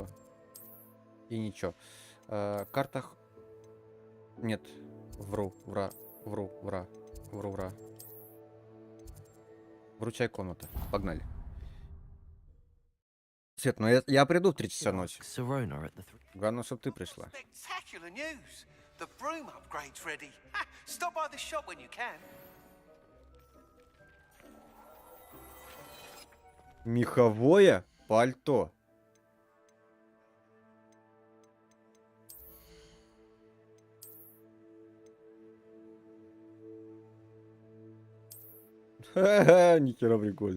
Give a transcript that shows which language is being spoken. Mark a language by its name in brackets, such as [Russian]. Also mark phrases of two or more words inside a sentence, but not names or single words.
[Russian] И ничего. Картах... Нет. Вру. Вручай комната. Погнали. Свет, ну я приду в 3 часа ночи. Главное, чтобы ты пришла. [English] Spectacular news! The broom upgrade's ready. Ha! Stop by the shop when you can. [Russian] Меховое пальто. Ха-ха, нихера прикольно.